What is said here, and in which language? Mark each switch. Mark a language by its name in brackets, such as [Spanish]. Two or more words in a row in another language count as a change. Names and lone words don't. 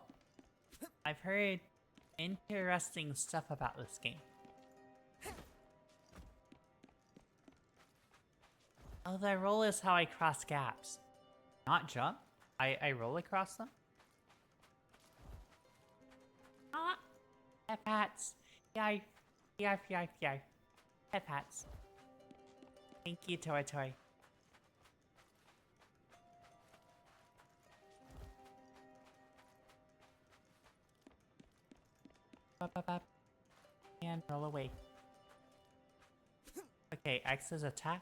[English] I've heard interesting stuff about this game. Oh, the roll is how I cross gaps. Not jump. I roll across them. Ah! Pep hats. Yarf. Yarf, yarf, yarf. Pep hats. Thank you, Tori Tori. Up, up, up. And roll away. Okay, X is attack.